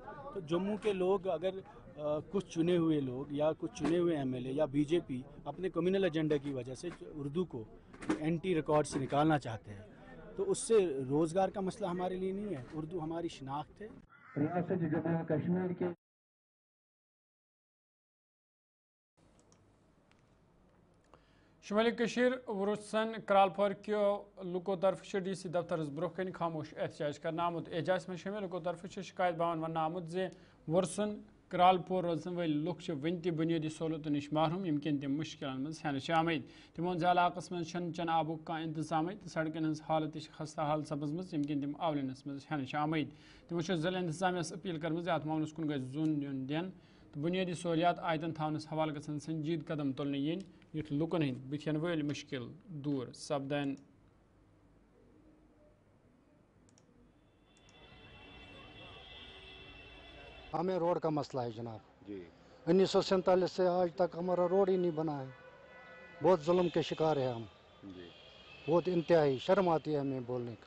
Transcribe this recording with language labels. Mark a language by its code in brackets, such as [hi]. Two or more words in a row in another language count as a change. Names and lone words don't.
[ur] تو جموں کے لوگ اگر کچھ چنے ہوئے لوگ یا کچھ چنے ہوئے MLA یا BJP اپنے کمیونل ایجنڈا کی وجہ سے اردو کو NT ریکارڈ سے نکالنا چاہتے ہیں، تو اس سے روزگار کا مسئلہ ہمارے لیے نہیں ہے. اردو ہماری شناخت ہے. ریاست جموں کشمیر کے [ks] شمالی کشیر ورسن کرالپور کیو لکو طرف DC دفتر برو کن خاموش احتجاج کرنا آمت. احتجاج میں شامل لکو طرف شکایت باون ون آمت زِ ورسن کرالپور روزن ول لوگ ون تہ بنیادی سہولتوں نش محروم یم کن تم مشکلن مز ہینہ آمت. تمو علاقس من چن آبک کھانا انتظام تو سڑکن ہز حالت خستہ حال سپزمز یم کن تم آولنس مز ہینہ آمت. تمو ضلع انتظامیہ اپیل کرمز ات معاملس کن گژھِ زون دیون دین تو بنیادی سہولیات آیتن تھونس حوالہ گژھن سنجید قدم تلنہ ین یتھ لوکن ہند بتھین ول مشکل دور سپدن. [ur] ہمیں روڈ کا مسئلہ ہے جناب. جی 1947 سے آج تک ہمارا روڈ ہی نہیں بنا ہے. بہت ظلم کے شکار ہیں ہم. جی بہت انتہائی شرم آتی ہے ہمیں بولنے کا.